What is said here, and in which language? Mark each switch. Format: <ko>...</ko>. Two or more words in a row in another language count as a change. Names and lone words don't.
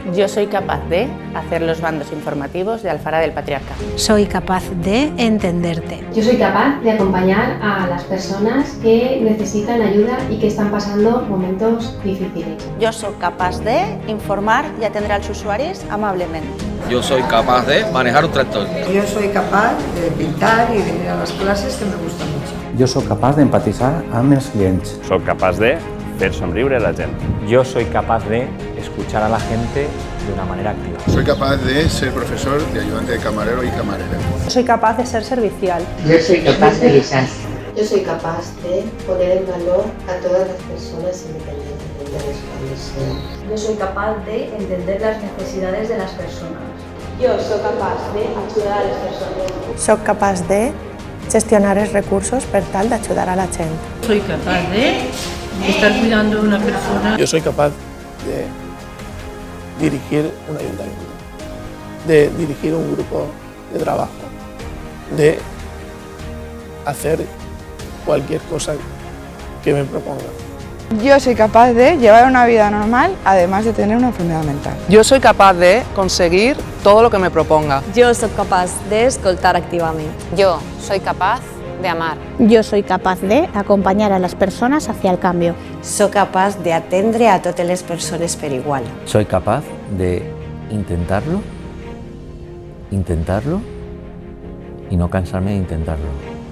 <es>Yo soy capaz de hacer los bandos informativos de Alfara del Patriarca. Soy capaz de entenderte. Yo soy capaz de acompañar a las personas que necesitan ayuda y que están pasando momentos difíciles. Yo soy capaz de informar y atender</es> <ca>als usuaris amablement.</ca> <es>Yo soy capaz de manejar un tractor. Yo soy capaz de pintar y venir a las clases que me gustan mucho.</es> <ca>Jo sóc capaç d'empatitzar amb els clients. Soc capaç de fer somriure a la gent.</ca> <es>Yo soy capaz de escuchar a la gente de una manera activa. Soy capaz de ser profesor, de ayudante de camarero y camarera. Soy capaz de ser servicial. Yo soy capaz de guisar. Yo soy capaz de poner en valor a todas las personas independientemente de su condición. Yo soy capaz de entender las necesidades de las personas. Yo soy capaz de ayudar a las personas.</es> <ca>Soc capaç de gestionar els recursos per tal d'ajudar a la gent.</ca> <es>Soy capaz de estar cuidando a una persona. Yo soy capaz de dirigir un ayuntamiento, de dirigir un grupo de trabajo, de hacer cualquier cosa que me proponga. Yo soy capaz de llevar una vida normal, además de tener una enfermedad mental. Yo soy capaz de conseguir todo lo que me proponga. Yo soy capaz de escoltar activamente. Yo soy capaz de amar.</es> <ca>Jo</ca> <es>soy capaz de</es> <ca>acompanyar a les persones hacia el canvi. Soc capaç d'atendre a totes les persones per igual.</ca> <es>Soy capaz de intentarlo y no cansarme de intentarlo.</es>